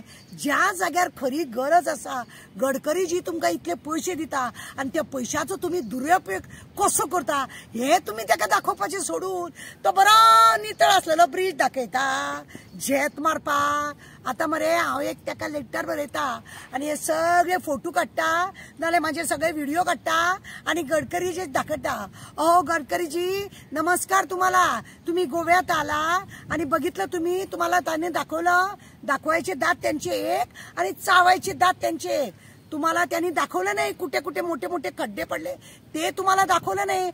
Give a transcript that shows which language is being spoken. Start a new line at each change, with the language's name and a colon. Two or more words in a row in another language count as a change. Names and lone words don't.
Konkani: ज्या जाग्यार खरी गरज आसा, गडकरी जी तुमकां इतले पयशे दिता आनी त्या पयशांचो तुमी दुरुपयोग कसो करता हे तुमी ताका दाखोवपाचें सोडून तो बरो नितळ आसलेलो ब्रिज दाखयता, झेत मारपाक. आतां मरे हांव एक ताका लेटर बरयता आनी हे सगळे फोटो काडटा नाल्यार म्हाजे सगळे व्हिडिओ काडटा आनी गडकरीचे दाखयता.
Marathi: अहो गडकरीजी नमस्कार तुम्हाला, तुम्ही गोव्यात आला आणि बघितलं तुम्ही, तुम्हाला त्याने दाखवलं, दाखवायचे दात त्यांचे एक आणि चावायचे दात त्यांचे एक. तुम्हाला त्यांनी दाखवलं नाही कुठे कुठे मोठे मोठे खड्डे पडले ते तुम्हाला दाखवलं नाही.